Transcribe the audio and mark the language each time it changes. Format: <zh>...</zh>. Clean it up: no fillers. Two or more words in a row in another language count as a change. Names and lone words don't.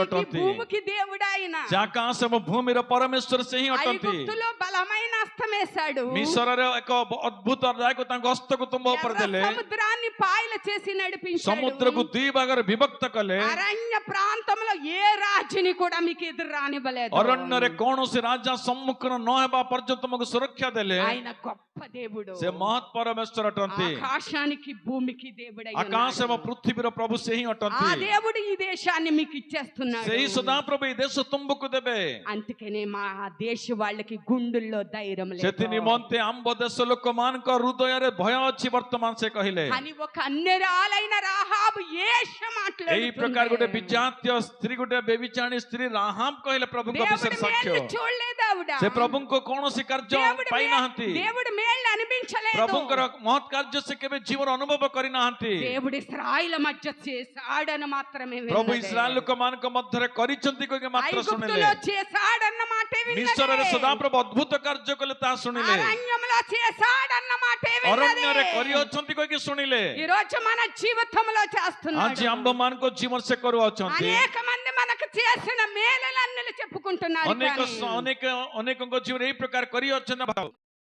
<te>ఆకాశానికి</te> <or>ଅଟନ୍ତି।</or> <te>భూమికి దేవుడు ఆయన।</te> <or>ସେ ଆକାଶ ଏବଂ ଭୂମିର ପରମେଶ୍ୱର ସେ ହିଁ ଅଟନ୍ତି।</or> <te>ఐగుప్తులో బలమైన హస్తం వేశాడు.</te> <or>ମିଶରରେ ଏକ ଅଦ୍ଭୁତ ଦାୟକ ତାଙ୍କ ହସ୍ତକୁ ତୁମ ଉପରେ</or> <te>ఎర్ర</te> <or>ଦେଲେ,</or> <te>సముద్రాన్ని పాయల చేసి నడిపించాడు.</te> <or>ସମୁଦ୍ରକୁ ଦୁଇ ଭାଗରେ ବିଭକ୍ତ କଲେ,</or> <te>అరణ్య ప్రాంతంలో ఏ రాజుని కూడా మీకు ఎదురు రానివ్వలేదు.</te> <or>ଅରଣ୍ୟରେ କୌଣସି ରାଜା ସମ୍ମୁଖୀନ ନ ହେବା ପର୍ଯ୍ୟନ୍ତ ତୁମକୁ ସୁରକ୍ଷା ଦେଲେ।</or> <te>ఆయన గొప్ప దేవుడు.</te> <or>ସେ ମହତ୍ ପରମେଶ୍ୱର ଅଟନ୍ତି।</or> <te>ఆకాశానికి భూమికి దేవుడై</te> <or>ଆକାଶ ଏବଂ</or> <te>ఉన్నాడు.</te> <or>ପୃଥିବୀର ପ୍ରଭୁ ସେ ହିଁ</or> <te>ఆ</te> <or>ଅଟନ୍ତି।</or> <te>దేవుడు ఈ దేశాన్ని మీకు ఇచ్చేస్తున్నాడు.</te> <or>ସେହି ସଦାପ୍ରଭୁ ଏ ଦେଶ ତୁମକୁ ଦେବେ।</or> <te>అందుకనే మా దేశ వాళ్ళకి గుండెల్లో ధైర్యం</te> <or>ସେଥି</or> <te>లేదు</te> <or>ନିମନ୍ତେ ଆମ୍ଭ ଦେଶ ଲୋକମାନଙ୍କ ହୃଦୟରେ ଭୟ ଅଛି ବର୍ତ୍ତମାନ ସେ କହିଲେ।</or> <te>అని ఒక అన్యరాలైన రాహాబు ఏష</te> <or>ଏଇ ପ୍ରକାର ଗୋଟେ</or> <te>మాట్లాడుతుంది.</te> <or>ବିଜାତୀୟ ସ୍ତ୍ରୀ, ଗୋଟେ ବ୍ୟଭିଚାରିଣୀ ସ୍ତ୍ରୀ ରାହାବ କହିଲେ ପ୍ରଭୁଙ୍କ</or> <te>దేవుడు</te> <or>ବିଷୟରେ ସାକ୍ଷ୍ୟ।</or> <te>మేళ్ళు చూడలేదు ఆవిడ.</te> <or>ସେ ପ୍ରଭୁଙ୍କୁ କୌଣସି କାର୍ଯ୍ୟ ପାଇନାହାନ୍ତି।</or> <te>దేవుడు మేళ్ళు అనిపించలేదు.</te> <or>ପ୍ରଭୁଙ୍କର ମହତ୍ କାର୍ଯ୍ୟ ସେ କେବେ ଜୀବନ ଅନୁଭବ କରିନାହାନ୍ତି।</or> <te>దేవుడు ఇశ్రాయేల్ మధ్య చేశాడని మాత్రమే</te> <or>ପ୍ରଭୁ</or> <te>విన్నదే.</te> <or>ଇସ୍ରାଏଲ ଲୋକମାନଙ୍କ ମଧ୍ୟରେ କରିଛନ୍ତି କହିକି ମାତ୍ର ଶୁଣିଲେ।</or> <te>ఐగుప్తులో చేశాడన్న మాటే</te> <or>ମିଶରରେ</or> <te>విన్నదే.</te> <or>ସଦାପ୍ରଭୁ ଅଦ୍ଭୁତ କାର୍ଯ୍ୟ କଲେ ତାହା ଶୁଣିଲେ।</or> <te>అరణ్యంలో చేశాడన్న మాటే</te> <or>ଅରଣ୍ୟରେ</or> <te>విన్నదే.</te> <or>କରିଅଛନ୍ତି କହିକି ଶୁଣିଲେ।</or> <te>ఈ రోజు మన జీవితంలో</te> <or>ଆଜି</or> <te>చేస్తున్నాడు.</te> <or>ଆମ୍ଭମାନଙ୍କ ଜୀବନ ସେ କରୁଅଛନ୍ତି।</or> <te>అనేక మంది మనకు చేసిన మేలలన్నీ చెప్పుకుంటున్నారు</te> <or>ଅନେକ</or> <te>కానీ</te> <or>ଅନେକଙ୍କ ଜୀବନ ଏଇ ପ୍ରକାର କରିଅଛନ୍ତି।</or>